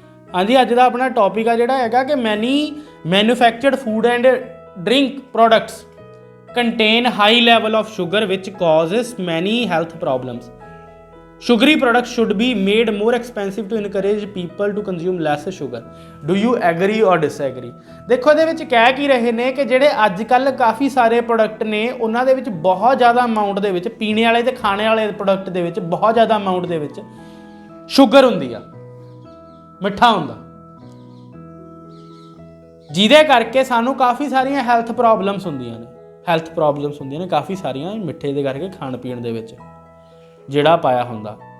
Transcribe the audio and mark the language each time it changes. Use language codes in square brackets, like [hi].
[pa] हाँ जी, अज का अपना टॉपिक आ जिहड़ा हैगा कि [en] Many manufactured food and drink products contain high level of sugar which causes many health problems. Sugary products should be made more expensive to encourage people to consume less sugar. Do you agree or disagree? [pa] देखो ਇਹਦੇ ਵਿੱਚ ਕਹਿ ਕੀ ਰਹੇ ਨੇ ਕਿ ਜਿਹੜੇ ਅੱਜ ਕੱਲ ਕਾਫੀ ਸਾਰੇ ਪ੍ਰੋਡਕਟ ਨੇ ਉਹਨਾਂ ਦੇ ਵਿੱਚ ਬਹੁਤ ਜ਼ਿਆਦਾ ਅਮਾਉਂਟ ਦੇ ਵਿੱਚ ਪੀਣੇ ਵਾਲੇ ਤੇ ਖਾਣੇ ਵਾਲੇ ਪ੍ਰੋਡਕਟ ਦੇ ਵਿੱਚ ਬਹੁਤ ਜ਼ਿਆਦਾ ਅਮਾਉਂਟ ਦੇ ਵਿੱਚ ਸ਼ੂਗਰ ਹੁੰਦੀ ਆ, ਮਿੱਠਾ ਹੁੰਦਾ, ਜਿਹਦੇ ਕਰਕੇ ਸਾਨੂੰ ਕਾਫੀ ਸਾਰੀਆਂ ਹੈਲਥ ਪ੍ਰੋਬਲਮਸ ਹੁੰਦੀਆਂ ਨੇ ਕਾਫੀ ਸਾਰੀਆਂ ਮਿੱਠੇ ਦੇ ਕਰਕੇ ਖਾਣ ਪੀਣ ਦੇ ਵਿੱਚ ਜਿਹੜਾ ਪਾਇਆ ਹੁੰਦਾ।